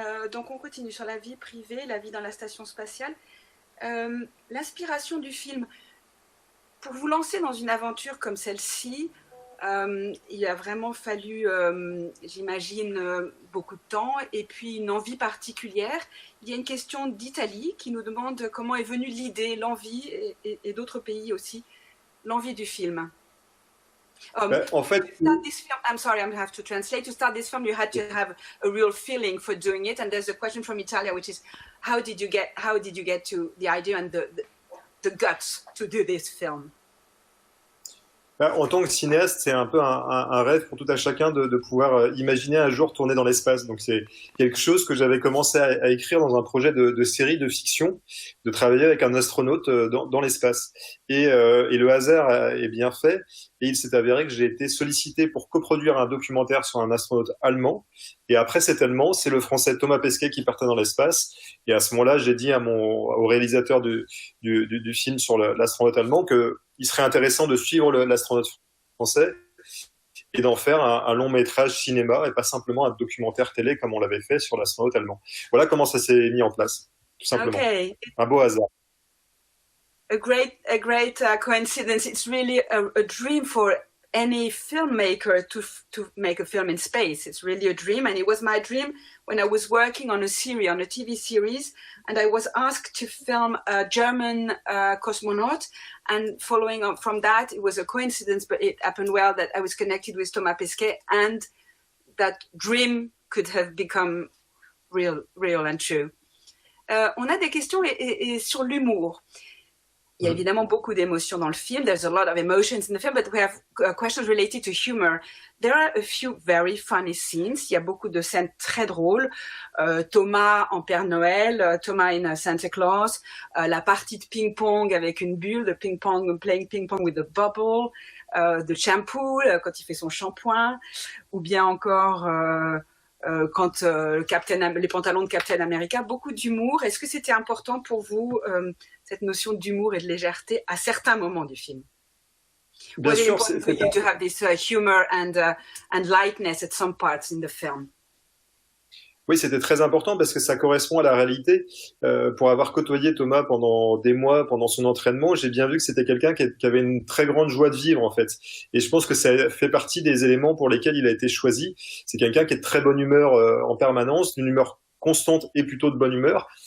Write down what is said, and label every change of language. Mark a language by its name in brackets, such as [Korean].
[French] Donc, on continue sur la vie privée, la vie dans la station spatiale. L'inspiration du film, pour vous lancer dans une aventure comme celle-ci, il a vraiment fallu, j'imagine, beaucoup de temps et puis une envie particulière. Il y a une question d'Italie qui nous demande comment est venue l'idée, l'envie, et d'autres pays aussi, l'envie du film. En fait, [English] to start this film, I'm sorry, I have to translate. To start this film, you had to have a real feeling for doing it. And there's a question from Italia, which is, how did you get to the idea and the guts to do this film? [French] En tant que cinéaste, c'est un peu un rêve pour tout un chacun de pouvoir imaginer un jour tourner dans l'espace. Donc c'est quelque chose que j'avais commencé à écrire dans un projet de série de fiction, de travailler avec un astronaute dans l'espace. Et le hasard est bien fait. Et il s'est avéré que j'ai été sollicité pour coproduire un documentaire sur un astronaute allemand. Et après cet allemand, c'est le français Thomas Pesquet qui partait dans l'espace. Et à ce moment-là, j'ai dit au réalisateur du film sur l'astronaute allemand qu'il serait intéressant de suivre l'astronaute français. et d'en faire un long métrage cinéma et pas simplement un documentaire télé comme on l'avait fait sur l'astronaute allemand. Voilà comment ça s'est mis en place, tout simplement. Okay. Un beau hasard. [English] A great coincidence. It's really a dream for any filmmaker to make a film in space. It's really a dream, and it was my dream when I was working on a TV series, and I was asked to film a German cosmonaut. And following up from that, it was a coincidence, but it happened well that I was connected with Thomas Pesquet, and that dream could have become real and true. [French] On a des questions et sur l'humour. Il y a évidemment beaucoup d'émotions dans le film. [English] There's a lot of emotions in the film, but we have questions related to humor. There are a few very funny scenes. [French] Il y a beaucoup de scènes très drôles. Thomas en Père Noël, [English] Thomas in Santa Claus, [French] la partie de ping-pong avec une bulle, de ping-pong, [English] playing ping-pong with a bubble, [French] de shampoo quand il fait son shampoing, ou bien encore quand les pantalons de Captain America. Beaucoup d'humour. Est-ce que c'était important pour vous cette notion d'humour et de légèreté à certains moments du film? Bien [English] Was it [French] sûr, [English] important for you to have this humor and lightness at some parts in the film? [French] Oui, c'était très important parce que ça correspond à la réalité. Pour avoir côtoyé Thomas pendant des mois, pendant son entraînement, j'ai bien vu que c'était quelqu'un qui avait une très grande joie de vivre, en fait. Et je pense que ça fait partie des éléments pour lesquels il a été choisi. C'est quelqu'un qui est de très bonne humeur en permanence, d'une humeur constante et plutôt de bonne humeur.